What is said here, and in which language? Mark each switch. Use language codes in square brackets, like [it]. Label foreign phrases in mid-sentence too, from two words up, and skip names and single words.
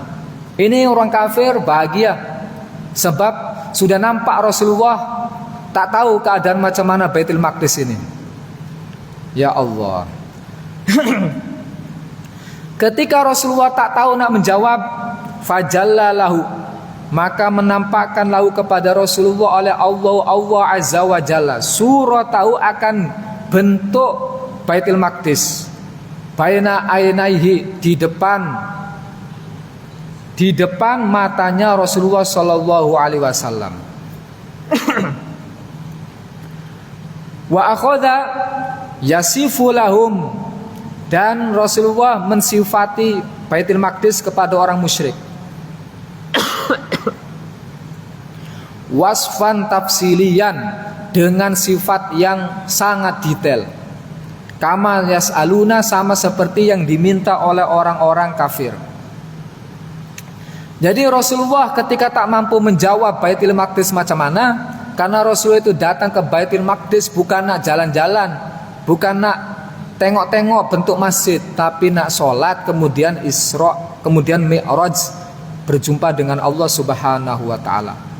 [ms] Ini orang kafir bahagia sebab sudah nampak Rasulullah tak tahu keadaan macam mana Baitul Maqdis ini. Ya Allah. Ketika Rasulullah tak tahu nak menjawab, fajallalahu, maka menampakkan lahu kepada Rasulullah oleh Allah [ar] عز وجل [ms] surah tahu akan bentuk Baitul Maqdis [ar] بين عينيه, [ms] di depan matanya Rasulullah [ar] صلى الله عليه وسلم. وأخذ يصف لهم [ms] Dan Rasulullah mensifati Baitul Maqdis kepada orang musyrik [ar] وصفا تفصيليا, [ms] dengan sifat yang sangat detail. [ar] كما يسألون, [ms] sama seperti yang diminta oleh orang-orang kafir. Jadi Rasulullah ketika tak mampu menjawab Baitul Maqdis macam mana, karena Rasulullah itu datang ke Baitul Maqdis bukan nak jalan-jalan, bukan nak tengok-tengok bentuk masjid, tapi nak sholat, kemudian Isra, kemudian Mi'raj, berjumpa dengan Allah [ar] سبحانه وتعالى.